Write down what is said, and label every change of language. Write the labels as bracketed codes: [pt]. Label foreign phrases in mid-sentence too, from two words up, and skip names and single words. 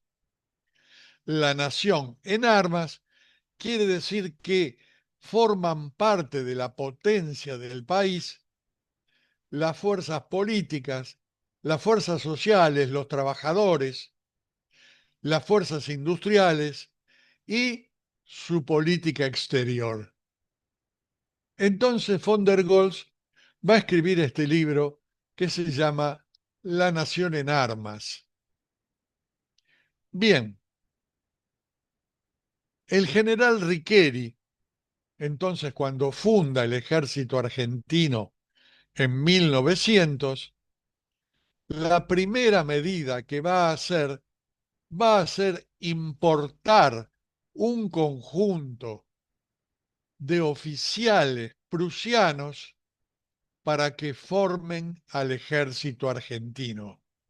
[es] La nación en armas quiere decir que forman parte de la potencia del país las fuerzas políticas, las fuerzas sociales, los trabajadores, las fuerzas industriales y su política exterior. Entonces von der Goltz va a escribir este libro que se llama La nación en armas. Bien, el general Riqueri, entonces cuando funda el ejército argentino en 1900, la primera medida que va a ser importar un conjunto de oficiales prusianos para que formen al ejército argentino.